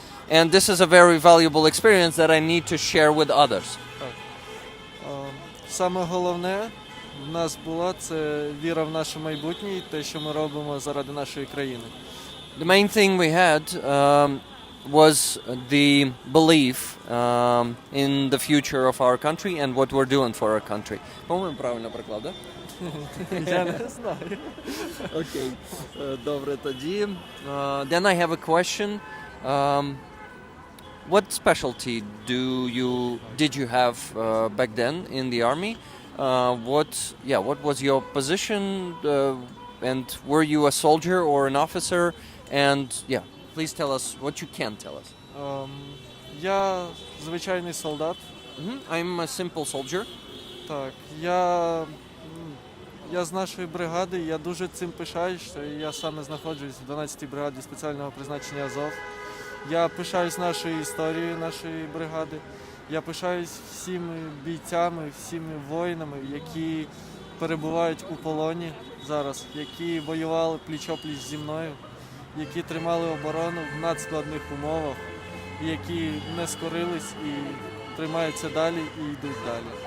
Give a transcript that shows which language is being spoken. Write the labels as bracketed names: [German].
[English] And this is a very valuable experience that I need to share with others. [Ukrainian] Саме головне в нас було це віра в наше майбутнє і те, що ми робимо заради нашої країни. [English] The main thing we had was the belief in the future of our country and what we're doing for our country. [Ukrainian] По-моєму, правильно переклав, да? Я не знаю. Окей, добре тоді. [English] Then I have a question. What specialty did you have back then in the army? What was your position? And were you a soldier or an officer? And please tell us what you can tell us. [Ukrainian] Я звичайний солдат. [English] I'm a simple soldier. [Ukrainian] Так, я з нашої бригади, я дуже цим пишаюсь, що я саме знаходжусь в 12-й бригаді спеціального призначення Азов. Я пишаюсь нашою історією нашої бригади. Я пишаюсь всіми бійцями, всіми воїнами, які перебувають у полоні зараз, які воювали пліч-о-пліч зі мною, які тримали оборону в надскладних умовах, які не скорились і тримаються далі і йдуть далі.